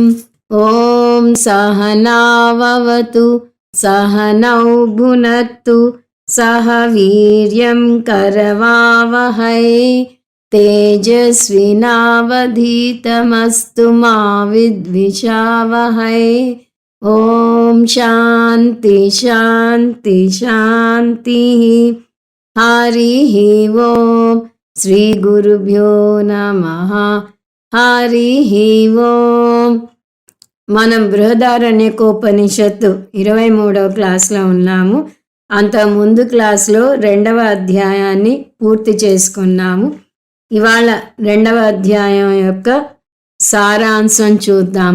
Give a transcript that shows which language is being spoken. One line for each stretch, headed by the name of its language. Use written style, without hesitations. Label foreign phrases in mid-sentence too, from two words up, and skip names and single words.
Sanskrit: ॐ सहनाववतु सहनौ भुनक्तु सह वीर्यं करवावहै तेजस्विनावधीतमस्तु मा विद्विषावहै। ॐ शान्ति शान्ति शान्तिः। हरिः ओं श्रीगुरुभ्यो नमः। हरिः ओं।
Telugu: మనం బృహదారణ్యకోపనిషత్తు 23వ క్లాస్లో ఉన్నాము. అంత ముందు క్లాస్లో 2వ అధ్యాయాన్ని పూర్తి చేసుకున్నాము. ఇవాళ 2వ అధ్యాయం యొక్క సారాంశం చూద్దాము.